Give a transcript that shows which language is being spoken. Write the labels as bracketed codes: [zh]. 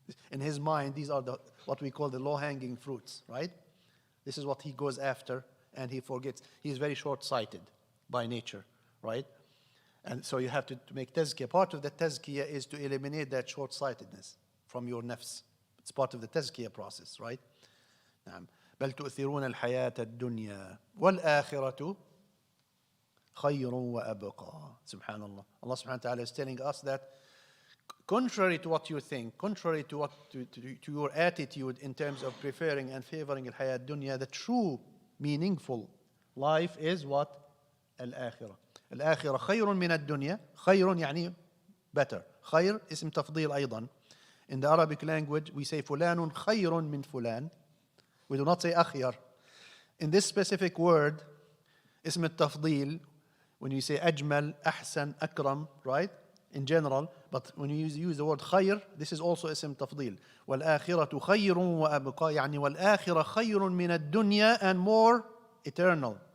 [en] In his mind, these are what we call the low-hanging fruits, right? This is what he goes after, and he forgets. He is very short-sighted by nature, right? And so you have to make tazkiyah. Part of the tazkiyah is to eliminate that short-sightedness from your nafs. It's part of the tazkiyah process, right? [ar] نعم. بل تؤثرون الحياة الدنيا والآخرة خير وأبقى. Subhanallah. [en] Allah subhanahu wa ta'ala is telling us that contrary to what you think, contrary to your attitude in terms of preferring and favoring al-hayat dunya, the true meaningful life is what? [ar] Al-akhirah. Al-akhirah خير من الدنيا. خير يعني better. خير اسم تفضيل أيضا. [en] In the Arabic language we say [ar] فلان خير من فلان. [en] We do not say أخير. In this specific word, اسم التفضيل, when you say أجمل, أحسن, أكرم, right? In general, but when you use the word خير, this is also اسم تفضيل. [ar] والآخرة خير وأبقى, يعني والآخرة خير من الدنيا [en] and more eternal.